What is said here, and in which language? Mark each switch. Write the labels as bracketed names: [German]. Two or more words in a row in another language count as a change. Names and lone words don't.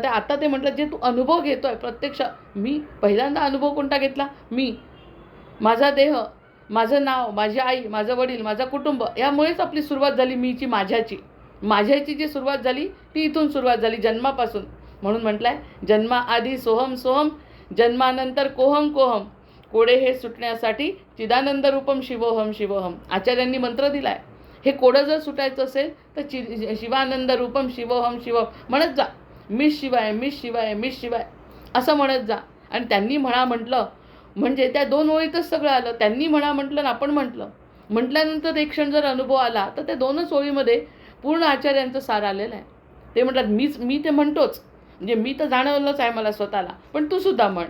[Marathi] आता ते म्हटलं जे तू अनुभव घेतोय प्रत्यक्ष, मी पहिल्यांदा अनुभव कोणता घेतला, मी, माझा देह, माझं नाव, माझी आई, माझं वडील, माझं कुटुंब, यामुळेच आपली सुरुवात झाली मीची माझ्याची जी सुरुवात झाली ती इथून सुरुवात झाली जन्मापासून. म्हणून म्हटलंय जन्माआधी [Sanskrit] सोहम सोहम, [Marathi] जन्मानंतर [Sanskrit] कोहम कोहम, [Marathi] कोडे हे सुटण्यासाठी [Sanskrit] चिदानंद रूपम शिवोहम शिवोहम. [Marathi] आचार्यांनी मंत्र दिलाय. हे कोडं जर सुटायचं असेल तर [Sanskrit] शिवानंद रूपम शिवोहम शिवम [Marathi] म्हणत जा. मीच शिवाय, मीच शिवाय, मीच शिवाय असं म्हणत जा. आणि त्यांनी म्हटलं म्हणजे त्या 2 ओळीतच सगळं आलं. त्यांनी म्हटलं आणि आपण म्हटल्यानंतर एक क्षण जर अनुभव आला तर त्या 2च ओळीमध्ये पूर्ण आचार्यांचं सार आलेलं आहे. ते म्हणतात मी ते म्हणतोच, म्हणजे मी तर जाणवलंच आहे मला स्वतःला, पण तू सुद्धा म्हण.